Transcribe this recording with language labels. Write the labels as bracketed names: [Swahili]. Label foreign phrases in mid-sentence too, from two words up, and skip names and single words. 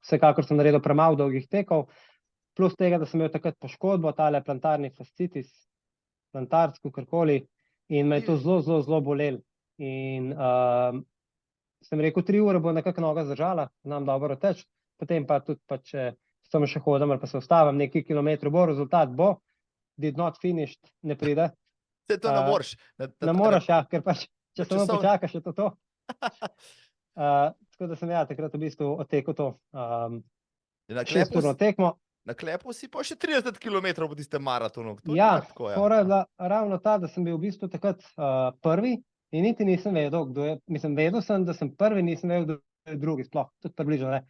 [Slovenian] Vsekakor sem naredil premalo dolgih tekov, plus tega, da sem imel takrat poškodbo, tale plantarni fascitis, plantarsko, karkoli, in me je to zelo, zelo, zelo bolelo. In sem rekel, 3 ure bo nekako noga zdržala, znam dobro teči, potem pa tudi pač samo še hodim ali pa se ustavim, nekaj kilometrov bo, rezultat bo, [English] did not finished, [Slovenian] ne pride. Se to ne moreš. Ne moreš, ja, ker pač, če samo počakaš, je to. Tako da sem takrat v bistvu odtekel to 6-urno tekmo. Na klepu si pa še 30 km po tistem maratonu. Ja, fora je bila ravno ta, da sem bil v bistvu takrat prvi in niti nisem vedel, kdo je, mislim, vedel sem, da sem prvi, nisem vedel, kdo je drugi, sploh, tudi približno, ne.